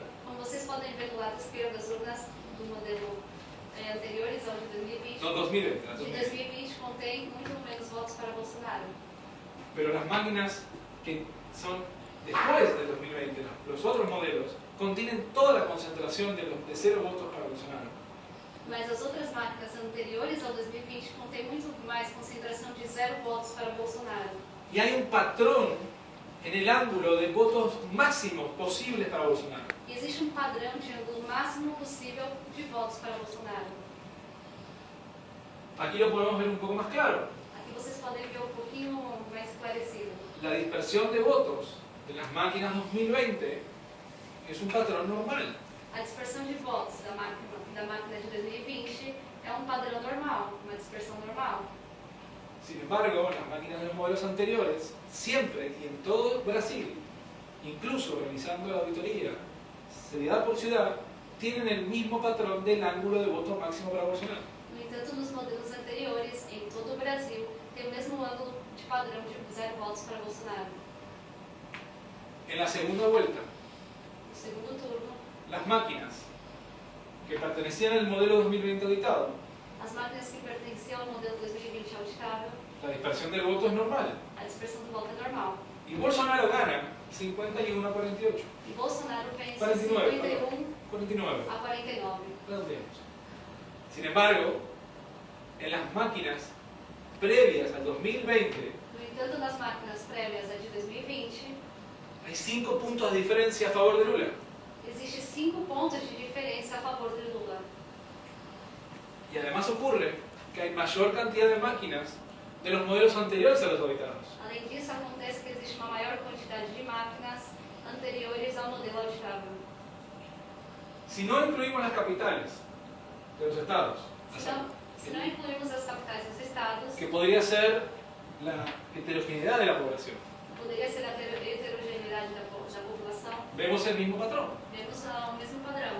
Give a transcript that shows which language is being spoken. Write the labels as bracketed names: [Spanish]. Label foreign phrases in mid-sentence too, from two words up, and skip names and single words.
[Portuguese] Como vocês podem ver do lado esquerdo, as urnas do modelo anteriores ao de 2020, [Spanish] No, 2020. [Portuguese] de 2020 contém muito menos votos para Bolsonaro. [Spanish] Pero las máquinas que son después del 2020, los otros modelos, contienen toda la concentración de 0 votos para Bolsonaro. [Portuguese] Mas as outras máquinas anteriores ao 2020 contêm muito mais concentração de 0 votos para Bolsonaro. [Spanish] Y hay un patrón en el ángulo de votos máximos posibles para Bolsonaro. [Portuguese] E existe um padrão de ângulo máximo possível de votos para Bolsonaro. [Spanish] Aquí lo podemos ver un poco más claro. [Portuguese] Aqui vocês podem ver um pouquinho mais esclarecido. [Spanish] La dispersión de votos de las máquinas 2020 es un patrón normal. [Portuguese] A dispersão de votos da máquina de 2020 é um padrão normal, uma dispersão normal. [Spanish] Sin embargo, las máquinas de los modelos anteriores, siempre y en todo Brasil, incluso revisando la auditoría, ciudad por ciudad, tienen el mismo patrón del ángulo de voto máximo para Bolsonaro. [Portuguese] No entanto, nos modelos anteriores, em todo o Brasil, tem o mesmo ângulo de padrão de 0 votos para Bolsonaro. [Spanish] En la segunda vuelta, [Portuguese] No segundo turno, [Spanish] las máquinas que pertenecían al modelo 2020 auditado, [Portuguese] as máquinas que pertenciam ao modelo 2020 auditável, [Spanish] la dispersión del voto es normal. [Portuguese] a dispersão do voto é normal. [Spanish] Y Bolsonaro gana 51 a 48. [Portuguese] E Bolsonaro vence 49, 51 49. a 49. [Spanish] Redondeemos. Sin embargo, en las máquinas previas al 2020, [Portuguese] No entanto, nas máquinas prévias a de 2020, [Spanish] hay 5 puntos de diferencia a favor de Lula. [Portuguese] existe 5 pontos de diferença a favor de Lula. [Spanish] Y además ocurre que hay mayor cantidad de máquinas de los modelos anteriores a los auditados. [Portuguese] Além disso, acontece que existe uma maior quantidade de máquinas anteriores ao modelo auditável. [Spanish] Si no incluimos las capitales de los estados, [Portuguese] Se não incluirmos as capitais dos estados, [Spanish] que podría ser la heterogeneidad de la población, [Portuguese] poderia ser a heterogeneidade da população, [Spanish] vemos el mismo patrón. [Portuguese] vemos o mesmo padrão.